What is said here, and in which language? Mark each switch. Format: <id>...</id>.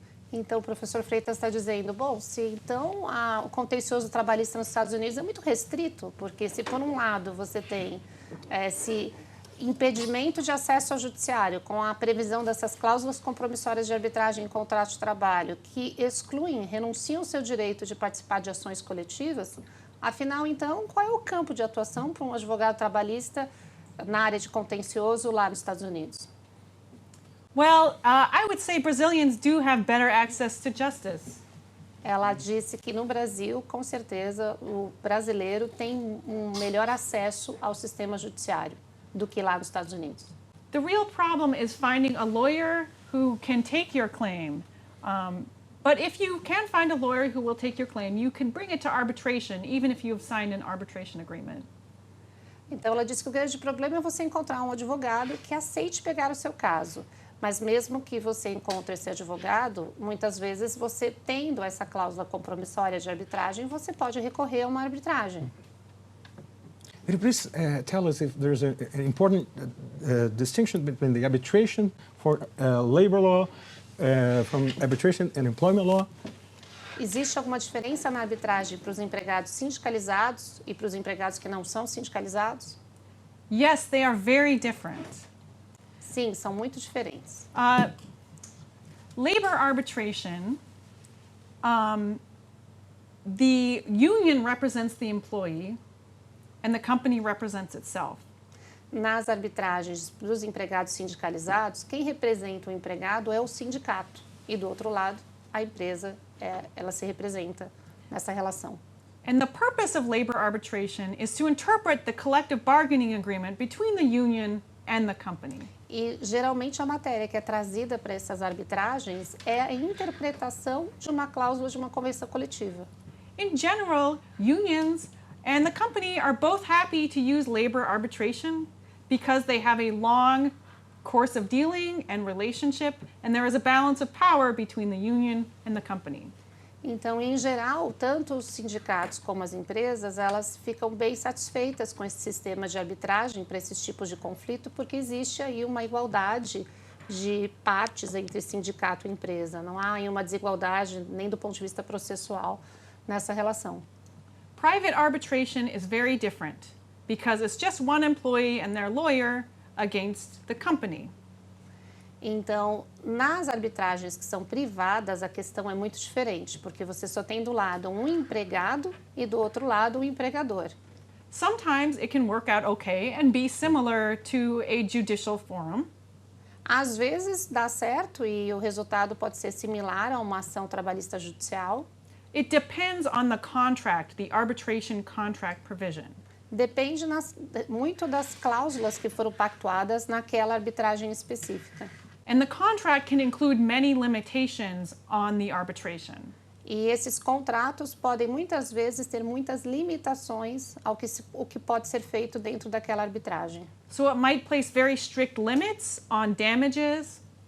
<pt>Então, o professor Freitas está dizendo, bom, se então o contencioso trabalhista nos Estados Unidos é muito restrito, porque se por um lado você tem esse impedimento de acesso ao judiciário com a previsão dessas cláusulas compromissórias de arbitragem em contrato de trabalho que excluem, renunciam ao seu direito de participar de ações coletivas, afinal, então, qual é o campo de atuação para um advogado trabalhista na área de contencioso lá nos Estados Unidos?</pt> <en>Well, I would say Brazilians do have better access to justice.</en> <pt>Ela disse que no Brasil, com certeza, o brasileiro tem um melhor acesso ao sistema judiciário do que lá nos Estados Unidos.</pt> <en>The real problem is finding a lawyer who can take your claim. But if you can find a lawyer who will take your claim, you can bring it to arbitration, even if you have signed an arbitration agreement.</en> <pt>Então, ela disse que o grande problema é você encontrar um advogado que aceite pegar o seu caso. Mas mesmo que você encontre esse advogado, muitas vezes você tendo essa cláusula compromissória de arbitragem, você pode recorrer a uma arbitragem.</pt> <en>Could you please tell us if there's an important distinction between the arbitration for labor law from arbitration and employment law?</en> <pt>Existe alguma diferença na arbitragem para os empregados sindicalizados e para os empregados que não são sindicalizados?</pt> <en>Yes, they are very different.</en> <pt>Sim, são muito diferentes.</pt> <en>Labor arbitration, the union represents the employee and the company represents itself.</en> <pt>Nas arbitragens dos empregados sindicalizados, quem representa o empregado é o sindicato e do outro lado, a empresa, ela se representa nessa relação.</pt> <en>And the purpose of labor arbitration is to interpret the collective bargaining agreement between the union and the company.</en> <pt>E geralmente a matéria que é trazida para essas arbitragens é a interpretação de uma cláusula de uma convenção coletiva.</pt> <en>In general, unions and the company are both happy to use labor arbitration because they have a long course of dealing and relationship, and there is a balance of power between the union and the company.</en> <pt>Então, em geral, tanto os sindicatos como as empresas, elas ficam bem satisfeitas com esse sistema de arbitragem para esses tipos de conflito, porque existe aí uma igualdade de partes entre sindicato e empresa. Não há aí uma desigualdade nem do ponto de vista processual nessa relação.</pt> <en>Private arbitration is very different because it's just one employee and their lawyer against the company.</en> <pt>Então, nas arbitragens que são privadas, a questão é muito diferente, porque você só tem do lado um empregado e do outro lado um empregador.</pt> <en>Sometimes it can work out okay and be similar to a judicial forum.</en> <pt>Às vezes dá certo e o resultado pode ser similar a uma ação trabalhista judicial.</pt> <en>It depends on the contract, the arbitration contract provision.</en> <pt>Depende muito das cláusulas que foram pactuadas naquela arbitragem específica.</pt> <en>And the contract can include many limitations on the arbitration.</en> <pt>E esses contratos podem muitas vezes ter muitas limitações o que pode ser feito dentro daquela arbitragem.</pt> <en>So it might place very strict limits on damages.</en>